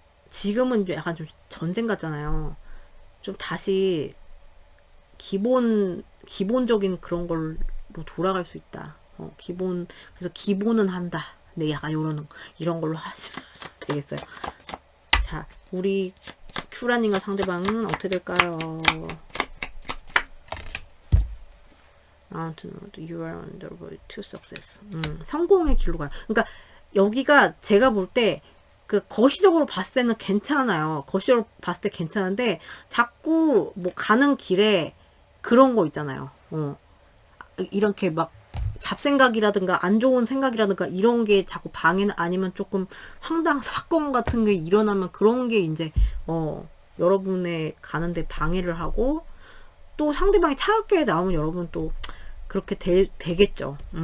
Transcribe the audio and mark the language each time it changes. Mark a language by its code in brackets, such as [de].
[ko] 지금은 약간 좀 전쟁 같잖아요. 좀 다시 기본적인 그런 걸로 돌아갈 수 있다. 그래서 기본은 한다. 네, 약간 이런 걸로 하시면 되겠어요. 자, 우리 큐라님과 상대방은 어떻게 될까요? [en] You are on the road to success. [ko] 성공의 길로 가요. 그러니까 여기가 제가 볼 때 그 거시적으로 봤을 때는 괜찮아요. 거시적으로 봤을 때 괜찮은데 자꾸 뭐 가는 길에 그런 거 있잖아요. 이렇게 막 잡생각이라든가 안 좋은 생각이라든가 이런 게 자꾸 방해는 아니면 조금 황당한 사건 같은 게 일어나면 그런 게 이제 여러분의 가는데 방해를 하고 또 상대방이 차갑게 나오면 여러분 또 그렇게 되겠죠.